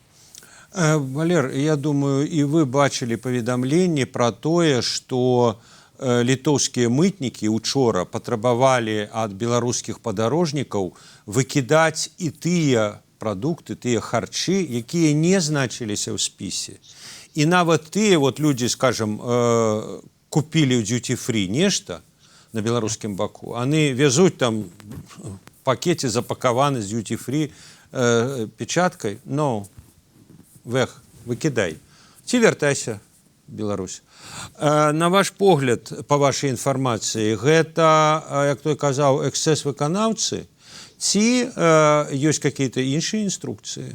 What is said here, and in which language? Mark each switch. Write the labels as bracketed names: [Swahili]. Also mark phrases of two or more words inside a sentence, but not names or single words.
[Belarusian] Валер, я думаю, і вы бачылі паведамленні пра тое, што літоўскія мытнікі учора патрабавалі ад беларускіх падарожнікаў выкідаць і тыя прадукты, тыя харчы, якія не значыліся ў спісе. І нават тыя людзі, скажем, купілі ў duty-free нешта на беларускім баку, яны вязуць там пакеце запакаваны з duty-free печаткай, выкідай. Ці вяртайся, Беларусь. На ваш погляд, па вашай інфармацыі, гэта, як той казаў, эксцэс выканаўцы, ці ёсць какие-то іншыя інструкцыі?